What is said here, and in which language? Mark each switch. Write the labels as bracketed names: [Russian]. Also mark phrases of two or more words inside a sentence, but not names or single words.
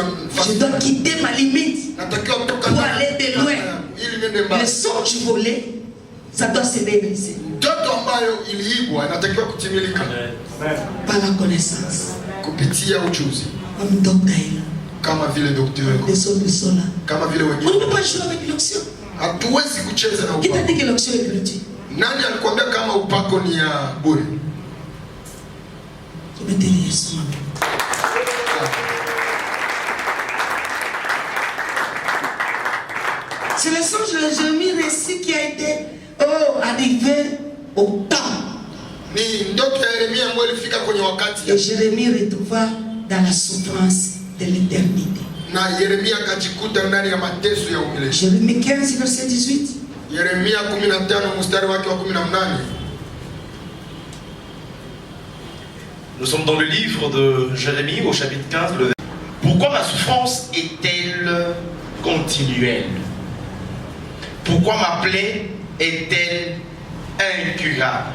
[French] je dois quitter ma limite. [Swahili] Natakiwa kutoka [French] pour aller de loin. [Swahili] Ili niende mbali. [French] Le songe volé, ça doit se réaliser. [Swahili] Ndoto ambayo iliibwa inatakiwa kutimilika. [French] Par la connaissance. [Swahili] Kupitia ujuzi. [French] Comme docteur. [Swahili] Kama vile daktari. [French] Des solutions là. [Swahili] Kama vile wengine. [French] On ne peut pas jouer avec l'onction. [Swahili] Hatuwezi kucheza na upako. [French] Qui t'a dit que l'onction est gratuite? [Swahili] Nani alikwambia kama upako ni ya bure? [French] C'est le songe de Jérémie récit qui a été arrivé au temps. [Swahili] Ni ndoto ya Yeremia ambayo ilifika kwenye wakati. [French] Et Jérémie retrouva dans la souffrance de l'éternité. [Swahili] Na Yeremia akajikuta ndani ya mateso ya umilele. [French] Jérémie 15 verset 18. [Swahili] Yeremia 15 mstari wake wa 18. [French] Nous sommes dans le livre de Jérémie au chapitre 15. Pourquoi ma souffrance est-elle continuelle? Pourquoi ma plaie est-elle incurable?